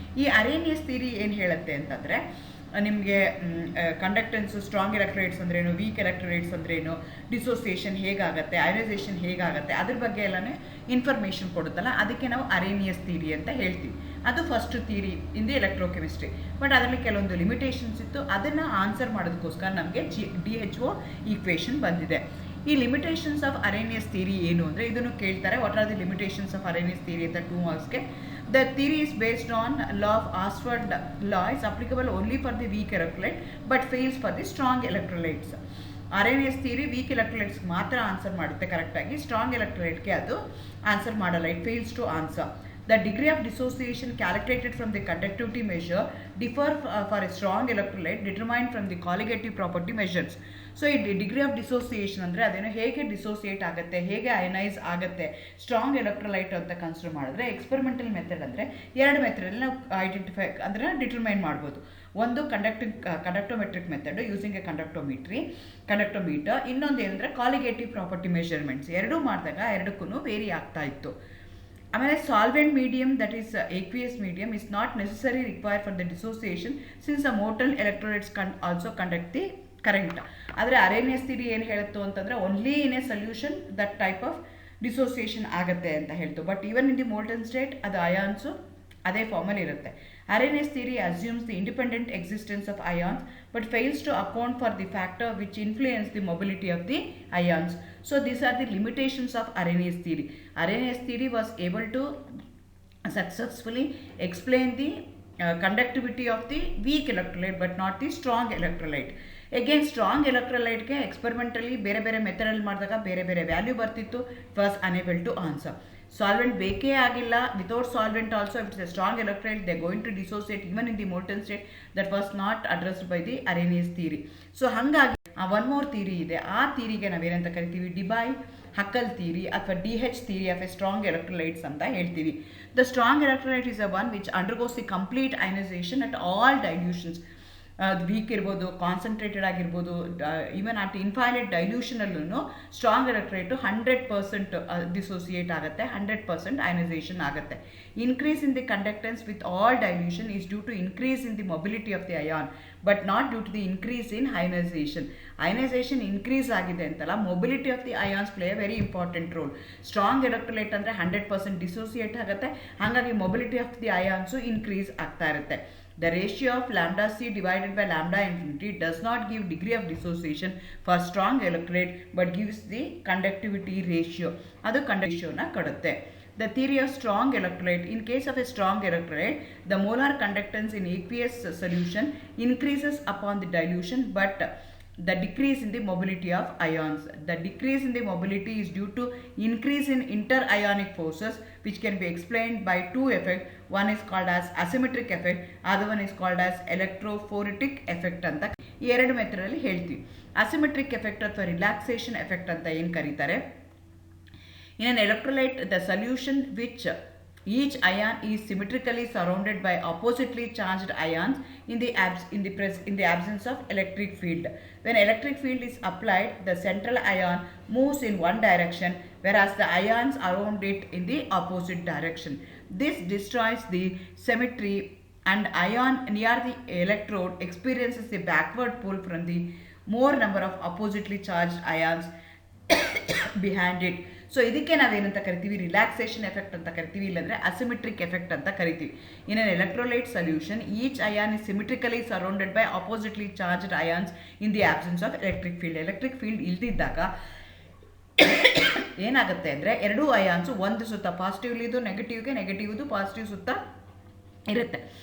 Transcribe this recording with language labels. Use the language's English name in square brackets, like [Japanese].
[Kannada] ಈ ಅರೇನಿಯಸ್ ಥಿಯರಿ ಏನು ಹೇಳುತ್ತೆ ಅಂತಂದರೆ ನಿಮಗೆ ಕಂಡಕ್ಟೆನ್ಸು, ಸ್ಟ್ರಾಂಗ್ ಎಲೆಕ್ಟ್ರೋಲೈಟ್ಸ್ ಅಂದ್ರೇನು, ವೀಕ್ ಎಲೆಕ್ಟ್ರೋಲೈಟ್ಸ್ ಅಂದ್ರೇನು, ಡಿಸೋಸಿಯೇಷನ್ ಹೇಗಾಗುತ್ತೆ, ಅಯೋನೈಸೇಷನ್ ಹೇಗಾಗುತ್ತೆ, ಅದ್ರ ಬಗ್ಗೆ ಎಲ್ಲನೇ ಇನ್ಫಾರ್ಮೇಷನ್ ಕೊಡುತ್ತಲ್ಲ, ಅದಕ್ಕೆ ನಾವು ಅರೇನಿಯಸ್ ಥಿಯರಿ ಅಂತ ಹೇಳ್ತೀವಿ. ಅದು [English] First theory in the electrochemistry. [Kannada] But ಅದರಲ್ಲಿ ಕೆಲವೊಂದು ಲಿಮಿಟೇಷನ್ಸ್ ಇತ್ತು. ಅದನ್ನು ಆನ್ಸರ್ ಮಾಡೋದಕ್ಕೋಸ್ಕರ ನಮಗೆ DHO ಈಕ್ವೇಷನ್ ಬಂದಿದೆ. ಈ ಲಿಮಿಟೇಷನ್ಸ್ ಆಫ್ ಅರೇನಿಯಸ್ ಥಿಯರಿ ಏನು ಅಂದರೆ ಇದನ್ನು ಕೇಳ್ತಾರೆ. [English] what are the limitations of Arrhenius theory [Kannada] ಅಂತ 2 ಮಾರ್ಕ್ಸ್ಗೆ. [English] The theory is based on law of Adsorption law. Is applicable only for the weak electrolyte but fails for the strong electrolytes. [Kannada] ಅರೇನಿಯಸ್ theory weak electrolytes ಮಾತ್ರ answer ಮಾಡುತ್ತೆ ಕರೆಕ್ಟಾಗಿ, strong ಎಲೆಕ್ಟ್ರೋಲೈಟ್ಗೆ ಅದು answer ಮಾಡಲ್ಲ. [English] It fails to answer. The degree of dissociation calculated from the conductivity measure differ for a strong electrolyte determined from the colligative property measures. [Kannada] So ಈ degree of dissociation ಅಂದರೆ ಅದೇನು ಹೇಗೆ dissociate ಆಗುತ್ತೆ, ಹೇಗೆ ಅಯನೈಸ್ ಆಗುತ್ತೆ strong electrolyte ಅಂತ consider ಮಾಡಿದ್ರೆ experimental method ಅಂದರೆ 2 ಮೆಥಡಲ್ಲಿ ನಾವು ಐಡೆಂಟಿಫೈ ಅಂದರೆ ಡಿಟರ್ಮೈನ್ ಮಾಡ್ಬೋದು. [English] ಒಂದು conductometric method using a conductometer. [Kannada] ಇನ್ನೊಂದು ಏನಂದರೆ ಕಾಲಿಗೇಟಿವ್ ಪ್ರಾಪರ್ಟಿ ಮೆಷರ್ಮೆಂಟ್ಸ್. ಎರಡೂ ಮಾಡಿದಾಗ ಎರಡಕ್ಕೂ ವೇರಿ ಆಗ್ತಾ ಇತ್ತು. [English] ಆಮೇಲೆ solvent medium that is aqueous medium is not necessarily required for the dissociation since the molten electrolytes also conduct the current. [Kannada] ಆದರೆ ಅರೇನಿಯಸ್ ಥಿಯರಿ ಏನು ಹೇಳುತ್ತೋ ಅಂತಂದರೆ [English] only in a solution that type of dissociation [Kannada] ಆಗುತ್ತೆ ಅಂತ ಹೇಳ್ತು. [English] but even in the molten state [Kannada] ಅದು ions ಅದೇ ಫಾರ್ಮಲ್ಲಿ ಇರುತ್ತೆ. [English] Arrhenius theory assumes the independent existence of ions but fails to account for the factor which influence the mobility of the ions. So these are the limitations of Arrhenius theory. Arrhenius theory was able to successfully explain the conductivity of the weak electrolyte but not the strong electrolyte. [Kannada] Again strong electrolyte ಗೆ experimentally ಬೇರೆ ಮೆಥಡಲ್ಲಿ ಮಾಡಿದಾಗ ಬೇರೆ value ಬರ್ತಿತ್ತು. [English] It was unable to answer. [Kannada] Solvent ಬೇಕೇ ಆಗಿಲ್ಲ. [English] Without solvent also it is a strong electrolyte they going to dissociate even in the molten state. That was not addressed by the Arrhenius theory. So ಹಾಗಾಗಿ one more theory ಇದೆ. [Kannada] ಆ ಥಿಯರಿಗೆ ನಾವೇನಂತ ಕರಿತೀವಿ, ಡಿಬೈ ಹಕಲ್ theory ಅಥವಾ DH theory of A strong electrolytes ಅಂತ ಹೇಳ್ತೀವಿ. [English] The strong electrolyte is a one which undergoes the complete ionisation at all dilutions. [Kannada] Weak ಇರ್ಬೋದು, concentrated ಆಗಿರ್ಬೋದು, even at infinite ಡೈಲ್ಯೂಷನಲ್ಲೂ strong ಎಲೆಕ್ಟ್ರೋಲೈಟು 100% dissociate ಆಗುತ್ತೆ, 100% ಅಯನೈಸೇಷನ್ ಆಗುತ್ತೆ. [English] Increase in the conductance with all dilution is due to increase in the mobility of the ion but not due to the increase in ionisation. Ionisation increase ಆಗಿದೆ ಅಂತಲ್ಲ, mobility of the ions play a very important role. [Kannada] Strong electrolyte ಅಂದರೆ 100% dissociate ಆಗುತ್ತೆ, ಹಾಗಾಗಿ mobility of the ions increase ಆಗ್ತಾ ಇರುತ್ತೆ. [English] The ratio of lambda c divided by lambda infinity does not give degree of dissociation for strong electrolyte but gives the conductivity ratio. [Kannada] ಅದು conductivity ratio ನ ಕೊಡುತ್ತೆ. [English] The theory of strong electrolyte. In case of a strong electrolyte, the molar conductance in aqueous solution increases upon the dilution but the decrease in the mobility of ions. The decrease in the mobility is due to increase in inter-ionic forces which can be explained by 2 effects. One is called as asymmetric effect, other one is called as electrophoretic effect [Kannada] ಅಂತ ಈ 2 ಮೆಥಡಲ್ಲಿ ಹೇಳ್ತೀವಿ. Asymmetric effect ಅಥವಾ relaxation effect ಅಂತ ಏನು ಕರೀತಾರೆ. [English] In an electrolyte, the solution which Each ion is symmetrically surrounded by oppositely charged ions in the absence of electric field. When electric field is applied, the central ion moves in one direction, whereas the ions around it in the opposite direction. This destroys the symmetry, and ion near the electrode experiences the backward pull from the more number of oppositely charged ions behind it. [Kannada] So ಇದಕ್ಕೆ ನಾವೇನಂತ ಕರಿತೀವಿ, relaxation effect ಅಂತ ಕರಿತೀವಿ, ಇಲ್ಲಾಂದರೆ asymmetric effect ಅಂತ ಕರಿತೀವಿ. [English] In an electrolyte solution each ion is symmetrically surrounded by oppositely charged ions in the absence of electric field. [Kannada] Electric field ಇಲ್ದಿದ್ದಾಗ ಏನಾಗುತ್ತೆ ಅಂದರೆ ಎರಡೂ ಅಯಾನ್ಸು ಒಂದು ಸುತ್ತ ಪಾಸಿಟಿವ್ಲಿದು ನೆಗೆಟಿವ್ಗೆ, ನೆಗೆಟಿವ್ದು ಪಾಸಿಟಿವ್ ಸುತ್ತ ಇರುತ್ತೆ.